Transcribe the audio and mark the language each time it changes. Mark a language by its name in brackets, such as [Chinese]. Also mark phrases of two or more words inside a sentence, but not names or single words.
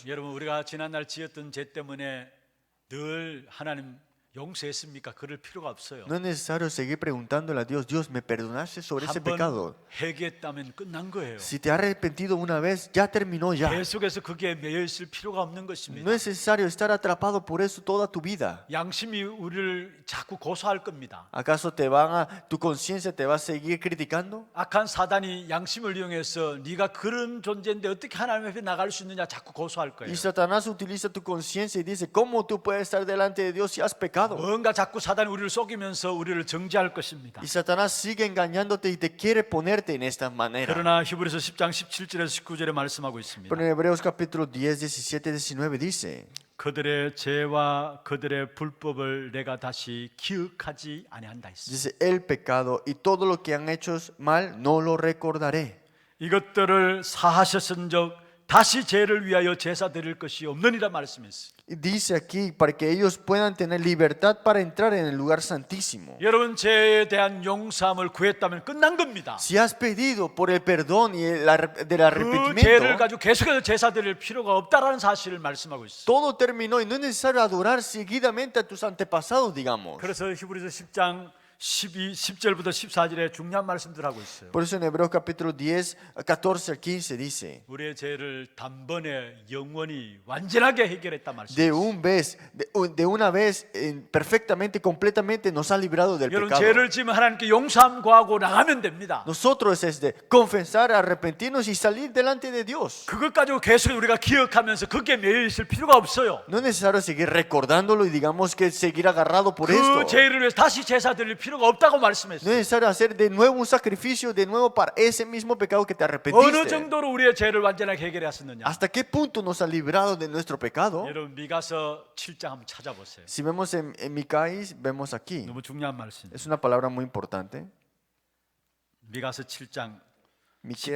[Korean] 여러분 우리가 지난날 지었던 죄 때문에 늘 하나님 용서했습니까? 그럴 필요가 없어요. [Spanish] No es necesario seguir preguntándole a Dios, Dios, ¿me perdonaste sobre ese [Korean] 한번 [Spanish] pecado? [Korean] 회개했다면 끝난 거예요. [Spanish] Si te has arrepentido una vez, ya terminó ya. [Korean] 계속해서 그게 매여 있을 필요가 없는 것입니다. [Spanish] No es necesario estar atrapado por eso toda tu vida. [Korean] 양심이 우리를 자꾸 고소할 겁니다. [Spanish] ¿Acaso tu conciencia te va a seguir criticando? [Korean] 악한 사단이 양심을 이용해서 네가 그런 존재인데 어떻게 하나님 앞에 나갈 수 있느냐 자꾸 고소할 거예요. [Spanish] Y Satanás utiliza tu conciencia y dice, ¿cómo tú puedes estar delante de Dios si has pecado? [Korean] 뭔가 자꾸 사단이 우리를 속이면서 우리를 정죄할 것입니다. [Spanish] Y Satanás sigue engañándote y te quiere ponerte en esta manera. [Korean] 그러나 히브리서 10장 17절에서 19절에 말씀하고 있습니다. [Spanish] Pero en Hebreos capítulo 10, 17, 19 dice, [Korean] 그들의 죄와 그들의 불법을 내가 다시 기억하지 아니한다 했습니다. [Spanish] dice, el pecado y todo lo que han hecho mal no lo recordaré. [Korean] 이것들을 사하셨은적 다시 죄를 위하여 제사 드릴 것이 없느니라 말씀했어요. [Spanish] Y dice aquí, para que ellos puedan tener libertad para entrar en el lugar santísimo. [Korean] 여러분 죄에 대한 용서함을 구했다면 끝난 겁니다. [Spanish] Si has pedido por el perdón y del [Korean] 그 죄를 [Spanish] arrepentimiento, [Korean] 가지고 계속해서 제사 드릴 필요가 없다라는 사실을 말씀하고 있어요. [Spanish] todo terminó y no es necesario adorar seguidamente a tus antepasados, digamos. [Korean] 그래서 히브리서 10장 10절부터 14절에 중요한 말씀들 하고 있어요. [Spanish] Por eso en Hebreos capítulo 10, 14 al 15 dice, [Korean] 우리의 죄를 단번에 영원히 완전하게 해결했다 [Spanish] de [Korean] 말씀이에요. [Spanish] de una vez, perfectamente, completamente nos ha librado del [Korean] 여러분 [Spanish] pecado. [Korean] 죄를 지으면 하나님께 용서함 구하고 나가면 됩니다. [Spanish] Nosotros es de confesar, arrepentirnos y salir delante de Dios. [Korean] 그것 가지고 계속 우리가 기억하면서 그게 매여 있을 필요가 없어요. [Spanish] No es necesario seguir recordándolo y digamos que seguir agarrado por [Korean] 그 [Spanish] esto. [Korean] 죄를 위해서 다시 제사 드릴 필요가 없다고 [Spanish] No [Korean] 말씀했어요. [Spanish] es necesario hacer de nuevo un sacrificio de nuevo para ese mismo pecado que te [Korean] 어느 [Spanish] arrepentiste. [Korean] 정도로 우리의 죄를 완전하게 해결했었느냐? [Spanish] ¿Hasta qué punto nos ha librado de nuestro pecado? [Korean] 여러분 미가서 7장 한번 찾아보세요. [Spanish] Si vemos en Micaías, vemos aquí. [Korean] 너무 중요한 말씀. [Spanish] Es una palabra muy importante. [Korean] 미가서 7장 [Spanish] Miqueas